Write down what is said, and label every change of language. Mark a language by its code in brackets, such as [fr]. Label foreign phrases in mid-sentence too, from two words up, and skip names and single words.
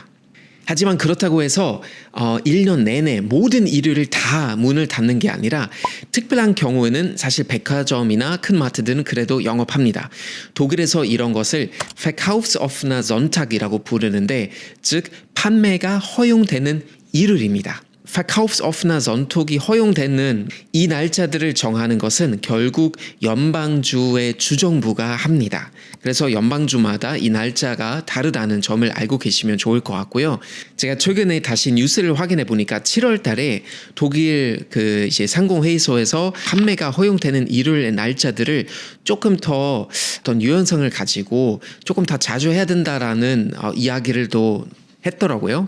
[ko] 하지만 그렇다고 해서 1년 내내 모든 일요일 다 문을 닫는 게 아니라 특별한 경우에는 사실 백화점이나 큰 마트들은 그래도 영업합니다. 독일에서 이런 것을 [de] Verkaufs offener Sonntag [ko] 이라고 부르는데 즉 판매가 허용되는 일요일입니다. [de] Verkaufs offener Sonntag [ko] 이 허용되는 이 날짜들을 정하는 것은 결국 연방주의 주정부가 합니다. 그래서 연방주마다 이 날짜가 다르다는 점을 알고 계시면 좋을 것 같고요. 제가 최근에 다시 뉴스를 확인해 보니까 7월 달에 독일 이제 상공회의소에서 판매가 허용되는 일요일의 날짜들을 조금 더 어떤 유연성을 가지고 조금 더 자주 해야 된다라는 이야기를 또 했더라고요.